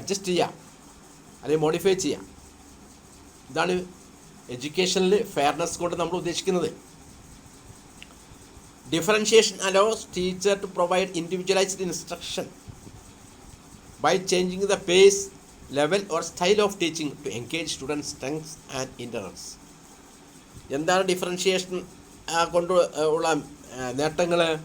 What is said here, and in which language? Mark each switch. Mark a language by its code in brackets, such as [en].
[ml] Adjust ചെയ്യാം, അല്ലെങ്കിൽ modify ചെയ്യാം. ഇതാണ് എഡ്യൂക്കേഷനിൽ ഫെയർനെസ് കൊണ്ട് നമ്മൾ ഉദ്ദേശിക്കുന്നത്. [en] Differentiation allows teacher to provide individualized instruction by changing the pace, level or style of teaching to engage students' strengths and interests. [ml] എന്താണ് differentiation കൊണ്ട് ഉള്ള നേട്ടങ്ങൾ?